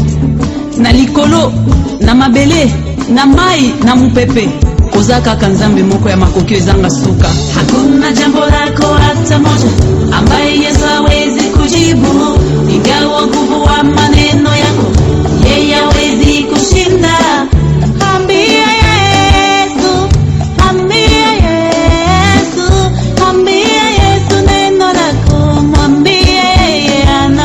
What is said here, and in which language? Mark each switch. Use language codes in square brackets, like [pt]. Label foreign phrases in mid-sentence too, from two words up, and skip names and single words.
[ln] Na likolo, na mabele, na mai, na mupepe. Koza kaka Nzambe moko ya makokio ezanga suka. [sw] Hakuna jambo lako hata moja ambaye Yesu hawezi kujibu. Ingawa nguvu wa maneno yako yeye hawezi kushinda. Ambia Yesu, ambia Yesu, ambia Yesu neno lako, mwambie yeye